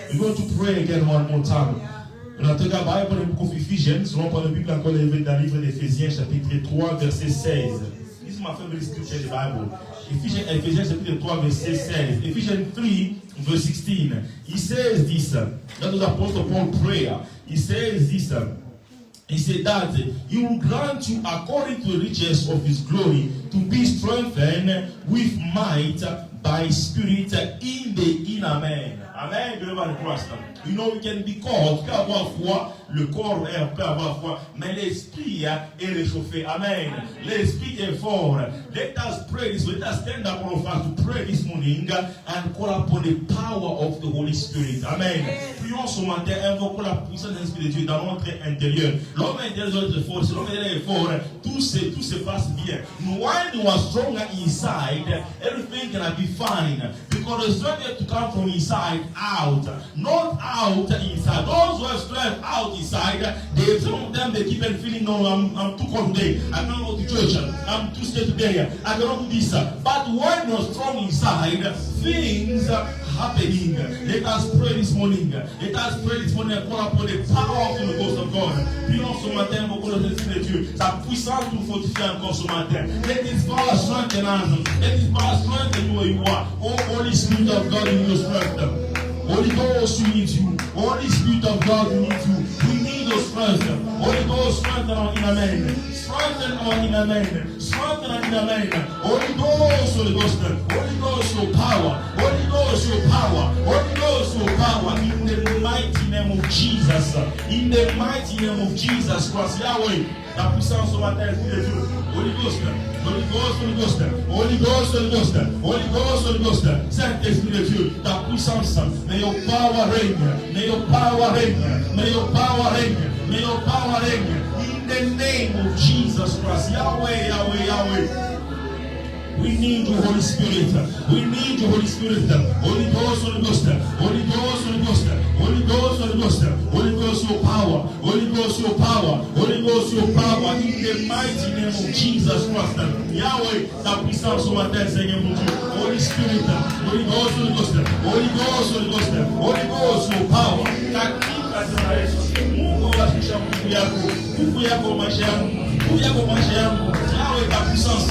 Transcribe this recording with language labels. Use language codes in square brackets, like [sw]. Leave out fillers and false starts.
[en] We're going to pray again one more time. [fr] On a regardé la Bible dans le [en] book of Ephesians. [fr] Nous allons prendre la Bible encore dans le livre d'Éphésiens, chapitre 3, verset 16. [en] This is my favorite scripture in the Bible. Ephesians [fr] chapitre 3, verset 16. [en] Ephesians 3, verse 16. He says this. That was Apostle Paul prayer. He says this. He said that he will grant you according to the riches of his glory to be strengthened with might by Spirit in the inner man. Amen. You know, we can be called, [fr] tu peux avoir foi, le corps peut avoir foi, mais l'esprit est réchauffé. Amen. L'esprit est fort. [en] Let us pray this. Let us stand up all of us to pray this morning and call upon the power of the Holy Spirit. Amen. [fr] Prions ce matin, invoquons la puissance de l'Esprit de Dieu dans notre intérieur. L'homme intérieur est fort. Si l'homme intérieur est fort, tout se passe bien. [en] When you are stronger inside, everything can be fine. Because the strength has to come from inside out, not out inside. Those who have strength out inside, some of them they keep on feeling, no, I'm too cold today. I cannot go to church. I'm too scared today. I cannot do this. But when you're strong inside, things are happening. Let us pray this morning. Let us pray this morning and call upon the power of the Ghost of God. [fr] Prions ce matin pour que l'Esprit de Dieu, sa puissance nous fortifie encore ce matin. [en] Let His power strengthen us. Let His power strengthen you where you are. Oh, Holy Spirit of God, in your strength. Holy Ghost, we need you. Holy Spirit of God, we need you. We need your strength. Holy Ghost, strengthen our inner man. Strengthen our inner man. Strengthen our inner man. Holy Ghost, Holy Ghost. Holy Ghost, your power. Holy Ghost, your power. Holy Ghost, your power. In the mighty name of Jesus. In the mighty name of Jesus Christ. Yahweh. [fr] La puissance sur ma terre, Esprit de Dieu. [en] Holy Ghost, Holy Ghost, Holy Ghost, Holy Ghost, Holy Ghost, Holy Ghost, Holy Ghost, [fr] Saint-Esprit de Dieu, ta puissance, [en] may your power reign, may your power reign, may your power reign, may your power reign, in the name of Jesus Christ, Yahweh, Yahweh, Yahweh. We need you, Holy Spirit. We need you, Holy Spirit. Holy Ghost, Holy Ghost. Holy Ghost, Holy Ghost. Holy Ghost, Holy Ghost. Holy Ghost, your power. Holy Ghost, your power. Holy Ghost, your power. In the mighty name of Jesus Christ. [fr] Yahweh, ta puissance sur ma terre, Seigneur mon Dieu. [en] Holy Spirit. Holy Ghost, Holy Ghost. Holy Ghost, Holy Ghost. Holy Ghost, your power. Yahweh, [fr] ta puissance.